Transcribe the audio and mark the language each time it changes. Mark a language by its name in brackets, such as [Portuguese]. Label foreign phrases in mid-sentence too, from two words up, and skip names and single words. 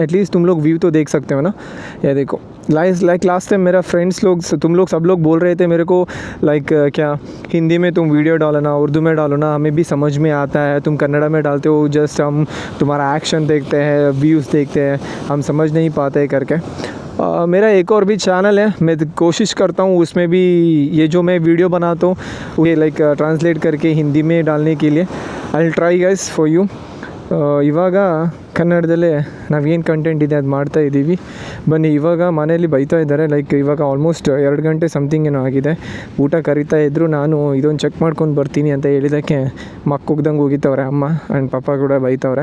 [Hindi] एटलीस्ट तुम लोग व्यू तो देख सकते हो ना. ये देखो लाइक लास्ट टाइम मेरा फ्रेंड्स लोग, तुम लोग सब लोग बोल रहे थे मेरे को लाइक क्या हिंदी में तुम वीडियो डालो ना, उर्दू में डालो ना, हमें भी समझ में आता है, तुम कन्नड़ में डालते हो, जस्ट हम तुम्हारा एक्शन देखते हैं, व्यूज़ देखते हैं, हम समझ नहीं पाते करके. मेरा एक और भी चैनल है, मैं कोशिश करता हूँ उसमें भी ये जो मैं वीडियो बनाता हूँ ये लाइक ट्रांसलेट करके हिंदी में डालने के लिए. [English] I will try guys for you. [Kannada] ಇವಾಗ ಕನ್ನಡದಲ್ಲೇ ನಾವೇನು ಕಂಟೆಂಟ್ ಇದೆ ಅದು ಮಾಡ್ತಾ ಇದ್ದೀವಿ. ಬನ್ನಿ, ಇವಾಗ ಮನೆಯಲ್ಲಿ ಬೈತಾ ಇದ್ದಾರೆ. ಲೈಕ್ ಇವಾಗ ಆಲ್ಮೋಸ್ಟ್ 2 ಗಂಟೆ ಸಮಥಿಂಗ್ ಏನೋ ಆಗಿದೆ. ಊಟ ಕರಿತಾ ಇದ್ದರು. ನಾನು ಇದೊಂದು ಚೆಕ್ ಮಾಡ್ಕೊಂಡು ಬರ್ತೀನಿ ಅಂತ ಹೇಳಿದ್ದಕ್ಕೆ ಮಕ್ಕುಗ್ದಂಗೆ ಹೋಗಿತ್ತವ್ರೆ ಅಮ್ಮ ಆ್ಯಂಡ್ ಪಪ್ಪ ಕೂಡ ಬೈತವ್ರೆ.